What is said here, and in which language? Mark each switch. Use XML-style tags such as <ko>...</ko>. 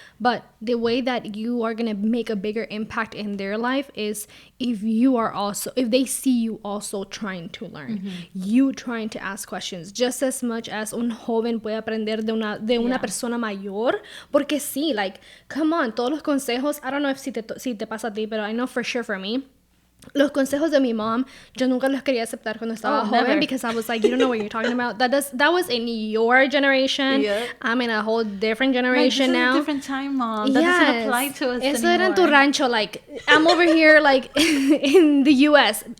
<en>But the way that you are gonna make a bigger impact in their life is if they see you also trying to learn, you trying to ask questions, just as much as</en> <es>un joven puede aprender de una persona mayor. Porque sí,</es> <en>like, come on,</en> <es>todos los consejos.</es> <en>I don't know if</en> <es>si te pasa a ti, pero</es> <en>I know for sure for me.</en> <es>Los consejos de mi mom, yo nunca los quería aceptar cuando estaba joven never.</es> <en>Because I was like, you don't know what you're talking about. That was in your generation. Yep. I'm in a whole different generation this now. Is a different time, Mom. That doesn't apply to us</en> <es>Eso</es> <en>anymore.</en> <es>Era en tu rancho.</es> <en>Like, I'm over here, like, in the U.S.</en>